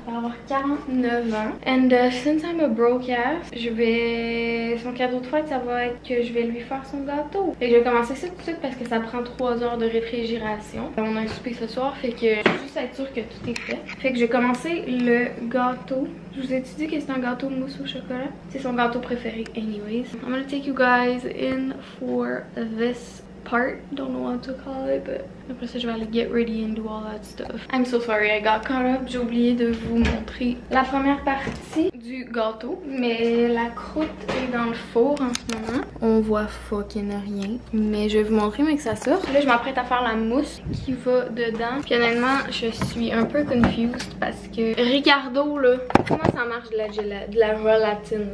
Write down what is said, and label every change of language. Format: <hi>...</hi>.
<fr>Il va avoir 49 ans.</fr> <en>And since I'm a broke ass,</en> <fr>son cadeau de fête, ça va être que je vais lui faire son gâteau. Et je vais commencer ça tout de suite parce que ça prend 3 heures de réfrigération. On a un souper ce soir, fait que je veux juste être sûre que tout est fait. Fait que je vais commencer le gâteau. Je vous ai dit que c'est un gâteau de mousse au chocolat. C'est son gâteau préféré anyways.</fr> <en>I'm gonna take you guys in for this part. Don't know what to call it, but</en> <fr>après ça je vais aller</fr> <en>get ready and do all that stuff. I'm so sorry I got caught up.</en> <fr>J'ai oublié de vous montrer la première partie du gâteau, mais la croûte est dans le four en ce moment. On voit fucking rien, mais je vais vous montrer mais que ça sort. Là je m'apprête à faire la mousse qui va dedans. Puis honnêtement je suis un peu confused parce que Ricardo là, comment ça marche de la gélatine?</fr>